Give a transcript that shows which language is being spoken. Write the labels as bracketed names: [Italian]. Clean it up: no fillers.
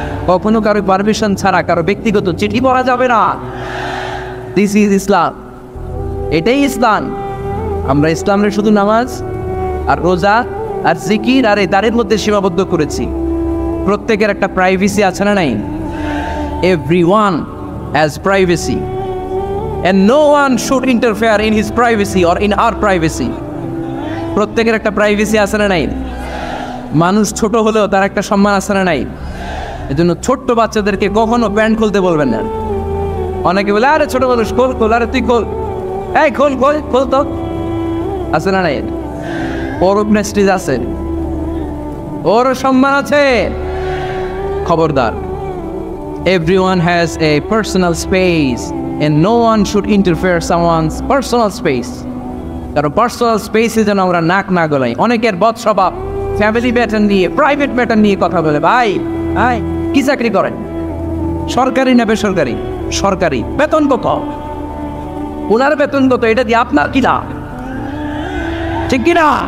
[Bangla] কখনো কারো পারমিশন ছাড়া কারো ব্যক্তিগত চিঠি পড়া যাবে না। [English] This is Islam. [Bangla] এটাই ইসলাম। আমরা ইসলামের শুধু নামাজ আর রোজা আর জিকির আর এই দাঁড়ের মধ্যে সীমাবদ্ধ করেছি। প্রত্যেকের একটা প্রাইভেসি আছে না নাই? [English] Everyone has privacy and no one should interfere in his privacy or in our privacy. [Bangla] প্রত্যেকের একটা প্রাইভেসি আছে না নাই? মানুষ ছোট হলেও তার একটা সম্মান আছে না নাই? এজন্য ছোট্ট বাচ্চাদেরকে কখনো প্যান্ট খুলতে বলবেন না। অনেকে বলে আরে ছোট মানুষ খোল খোল, আরে তুই খোল, এই খোল খোল খোল, তো আছে না নাই? ওর প্রেস্টিজ আছে, ওর সম্মান আছে। [English] খবরদার, everyone has a personal space and no one should interfere someone's personal space. [Bangla] কারণ পার্সোনাল স্পেসে যেন আমরা নাক না গলাই। অনেকের বদ স্বভাব, ফ্যামিলি ম্যাটার নিয়ে, প্রাইভেট ম্যাটার নিয়ে কথা বলে। ভাই ভাই কি চাকরি করেন? সরকারি না বেসরকারি? সরকারি। বেতন কত? ওনার বেতন কত? এটা দিয়ে আপনার কি লাভ? ঠিক কিনা?